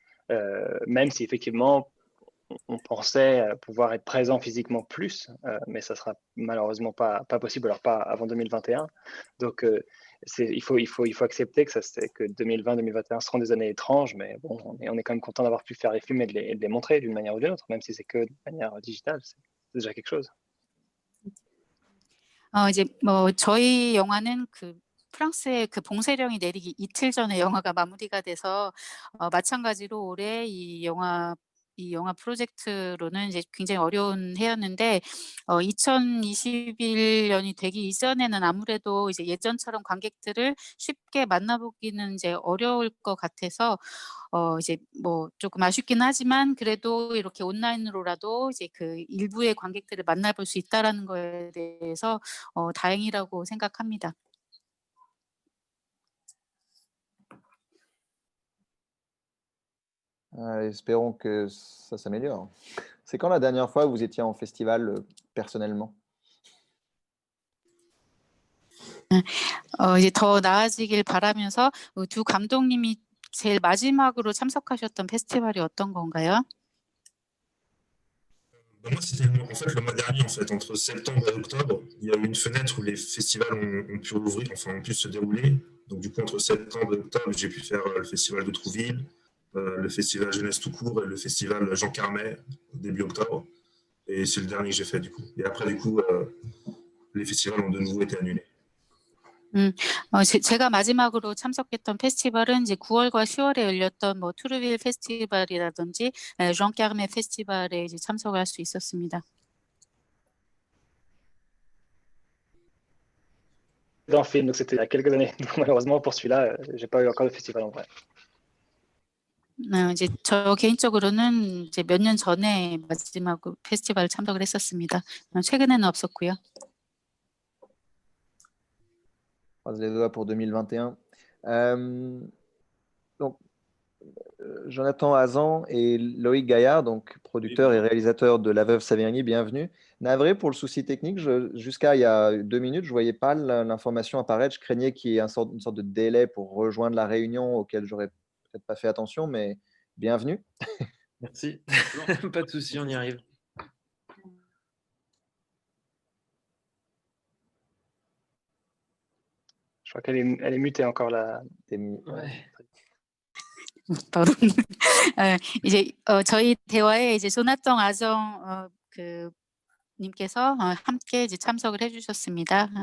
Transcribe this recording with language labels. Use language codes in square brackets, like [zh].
[fr] Même si effectivement, on pensait pouvoir être présent physiquement plus, mais ça sera malheureusement pas possible, alors pas avant 2021. Donc il faut accepter que 2020-2021 seront des années étranges, mais bon, on est quand même content d'avoir pu faire les films et de les montrer d'une manière ou d'une autre, même si c'est que de manière digitale, c'est déjà quelque chose. [ko] 이제 뭐 저희 영화는 그 프랑스의 그 봉쇄령이 내리기 이틀 전에 영화가 마무리가 돼서, 마찬가지로 올해 이 영화 프로젝트로는 이제 굉장히 어려운 해였는데, 2021년이 되기 이전에는 아무래도 이제 예전처럼 관객들을 쉽게 만나보기는 이제 어려울 것 같아서, 이제 뭐 조금 아쉽긴 하지만 그래도 이렇게 온라인으로라도 이제 그 일부의 관객들을 만나볼 수 있다라는 거에 대해서 다행이라고 생각합니다. [fr] Espérons que ça s'améliore. C'est quand la dernière fois que vous étiez en festival personnellement? [ko] 이제 더 나아지길 바라면서 두 감독님이 제일 마지막으로 참석하셨던 페스티벌이 어떤 건가요? [fr] Moi, c'était en fait le mois dernier, en fait, entre septembre et octobre, il y a eu une fenêtre où les festivals ont pu ouvrir, enfin ont pu se dérouler. Donc du coup, entre septembre et octobre, j'ai pu faire le festival de Trouville, le festival Jeunesse tout court et le festival Jean Carmet début octobre. Et c'est le dernier que j'ai fait du coup. Et après, du coup, les festivals ont de nouveau été annulés. [ko] 제가 마지막으로 참석했던 페스티벌은 이제 9월과 10월에 열렸던 뭐 트루빌 페스티벌이라든지 ժan 까르메 페스티벌에 이제 참석할 수 있었습니다. [fr] Dans le film, donc c'était il y a quelques années. Donc, malheureusement, pour celui-là, j'ai pas eu encore de festival en vrai. [ko] 이제 저 개인적으로는 이제 몇 년 전에 마지막 페스티벌 참석을 했었습니다. 최근에는 없었고요. [fr] Croise les doigts pour 2021. Donc, Jonathan Hazan et Loïc Gaillard, donc producteur et réalisateur de La Veuve Saverini, bienvenue. Navré pour le souci technique, jusqu'à il y a 2 minutes, je ne voyais pas l'information apparaître. Je craignais qu'il y ait une sorte de délai pour rejoindre la réunion auquel j'aurais peut-être pas fait attention, mais bienvenue. Merci. Pas de souci, on y arrive. Je crois qu'elle est mutée encore là. Ouais. pardon. [ko] 이제 저희 대화에 이제 조나통 아정 그 님께서 함께 이제 참석을 해주셨습니다.